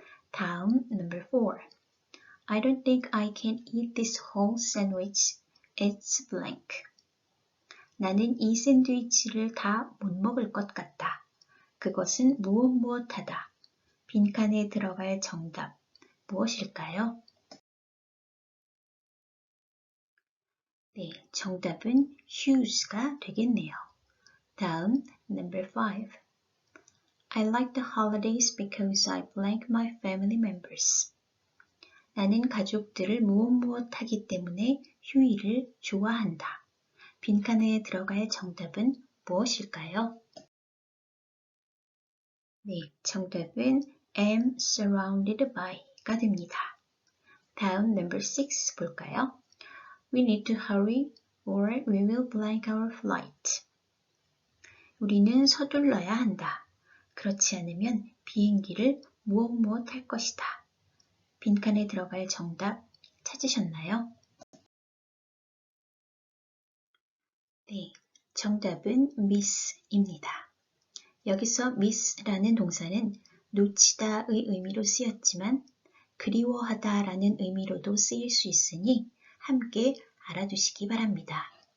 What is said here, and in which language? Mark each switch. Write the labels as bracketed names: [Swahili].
[Korean] 다음, [English] number 4. I don't think I can eat this whole sandwich. It's blank. [Korean] 나는 이 샌드위치를 다 못 먹을 것 같다. 그것은 무엇무엇하다. 빈칸에 들어갈 정답 무엇일까요? 네, 정답은 huge가 되겠네요. 다음, [English] number 5. I like the holidays because I blank my family members. [Korean] 나는 가족들을 무엇 하기 때문에 휴일을 좋아한다. 빈칸에 들어갈 정답은 무엇일까요? 네, 정답은 [English] am surrounded by [Korean] 가 됩니다. 다음 [English] number 6 [Korean] 볼까요? [English] We need to hurry or we will blank our flight. [Korean] 우리는 서둘러야 한다. 그렇지 않으면 비행기를 무엇 할 것이다. 빈칸에 들어갈 정답 찾으셨나요? 네, 정답은 miss입니다. 여기서 miss라는 동사는 놓치다의 의미로 쓰였지만 그리워하다라는 의미로도 쓰일 수 있으니 함께 알아두시기 바랍니다.